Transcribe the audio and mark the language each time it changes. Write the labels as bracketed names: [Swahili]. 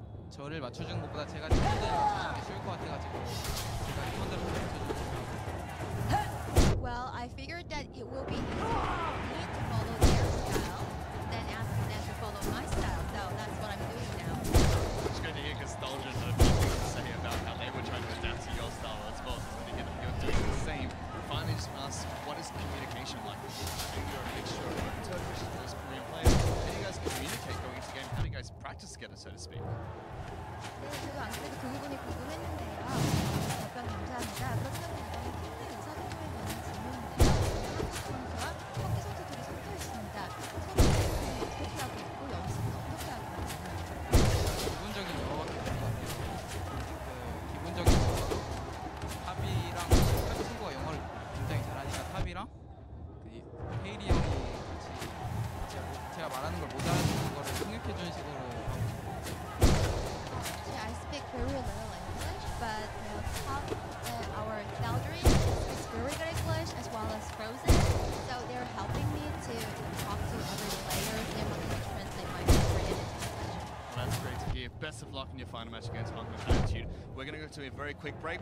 [Korean] 저를 맞춰주는 것보다 제가 팀원들을 맞추는 게 쉬울 것 같아가지고 제가 팀원들을 맞춰주는 거. [English] Well, I figured that it will be easier for me to follow their style than asking them to follow my style. So that's what I'm doing now. It's good to hear because Stalgers have nothing to say about how they were trying to adapt to your style as well. So to hear that you're doing the same. Finally, just ask, what is communication like? I think you're a mixture of both Turkish and those Korean players. How do you guys communicate going into game? How do you guys practice together, so to speak? [Korean] 네, 저도 안 그래도 그 부분이 궁금했는데요. 답변 감사합니다. 그렇다면 이번에 팀 내 의사결정에 관한 질문인데요. 한국 선수와 터키 선수 둘이 섞여 있습니다. 서로 연습은 어떻게 하고 있고 연습은 어떻게 하고 있나요? 기본적인 영어밖에 없는 것 같아요. 기본적인 탑이랑 터키 친구가 영어를 굉장히 잘하니까 탑이랑 헤이리 형이 같이 제가 말하는 걸 못 알아듣는 거를 통역해주는 식으로 하고 있어요. [English] Actually, I speak very little English, but our Valkyrie speaks very good English as well as Frozen. So they're helping me to talk to other players. They're helping me translate my Korean into English. Well, that's great to hear. Best of luck in your final match against Hong Kong Attitude. We're going to go to a very quick break.